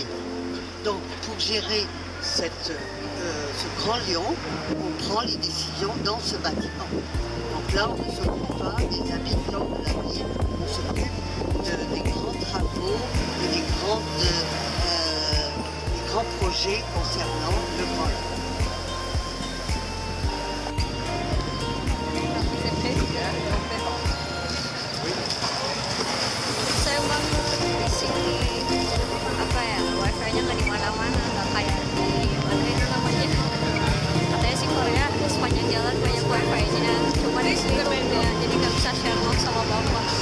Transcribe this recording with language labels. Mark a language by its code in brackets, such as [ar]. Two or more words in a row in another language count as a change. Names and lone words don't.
[fr] Donc pour gérer ce Grand Lyon, on prend les décisions dans ce bâtiment. Donc là, on ne s'occupe pas des habitants de la ville, on s'occupe des grands travaux et des grands projets concernant le Grand Lyon. [id] Saya banget di sini wifi-nya nggak di mana-mana, nggak kayak di mana itu namanya. Katanya sih Korea sepanjang jalan banyak wifi-nya, cuma di sini beda, jadi nggak bisa share log sama bapak.